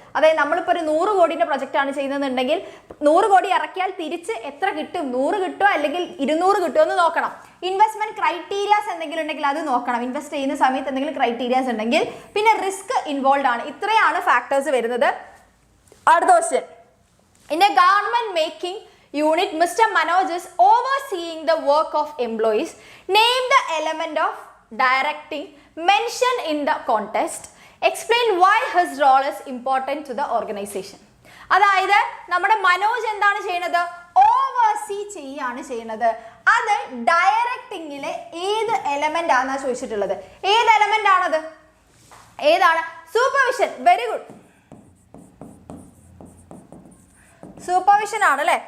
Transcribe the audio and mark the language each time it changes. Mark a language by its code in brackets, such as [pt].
[ml] അതായത് നമ്മളിപ്പോൾ ഒരു 100 കോടിയുടെ പ്രൊജക്റ്റ് ആണ് ചെയ്യുന്നതെന്നുണ്ടെങ്കിൽ 100 കോടി ഇറക്കിയാൽ തിരിച്ച് എത്ര കിട്ടും? 100 കിട്ടുമോ അല്ലെങ്കിൽ 200 കിട്ടുമോ എന്ന് നോക്കണം. ഇൻവെസ്റ്റ്മെന്റ് ക്രൈറ്റീരിയാസ് എന്തെങ്കിലും ഉണ്ടെങ്കിൽ അത് നോക്കണം. ഇൻവെസ്റ്റ് ചെയ്യുന്ന സമയത്ത് എന്തെങ്കിലും ക്രൈറ്റീരിയാസ് ഉണ്ടെങ്കിൽ. പിന്നെ റിസ്ക് ഇൻവോൾവ് ആണ്. ഇത്രയാണ് ഫാക്ടേഴ്സ് വരുന്നത്. അടുത്ത question, [en] In a government making unit, Mr. Manoj is overseeing the work of employees. Name the element of directing mentioned in the context. Explain why his role is important to the organization. [ml] അതായത് നമ്മുടെ മനോജ് എന്താണ് ചെയ്യുന്നത്? Oversee ചെയ്യാണ് ചെയ്യുന്നത്. അത് ഡയറക്റ്റിംഗിലെ ഏത് element ആണെന്നാ ചോദിച്ചിട്ടുള്ളത്. ഏത് എലമെന്റ് ആണത്? ഏതാണ്? സൂപ്പർവിഷൻ. വെരി ഗുഡ്, സൂപ്പർവിഷൻ ആണ് അല്ലെ.